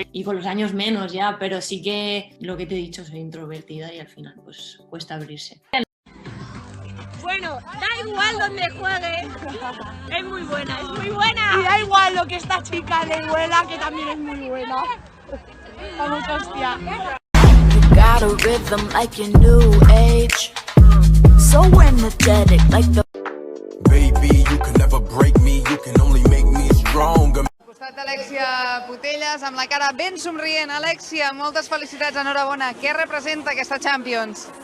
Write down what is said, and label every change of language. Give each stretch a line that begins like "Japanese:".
Spanish: Y con los años menos ya, pero sí que lo que te he dicho, soy introvertida y al final pues cuesta abrirse. Bueno, da igual donde juegue, es muy buena, es muy buena. Y da igual lo que esta chica le huela, que también es muy buena. Vamos, hostia.
English: Got a rhythm like your new age. So energetic like the Baby, you can never break me, you can only make me stronger.
Catalan: Al costat d'Alexia Putellas, amb la cara ben somrient. Alexia, moltes felicitats, enhorabona. Què representa aquesta Champions?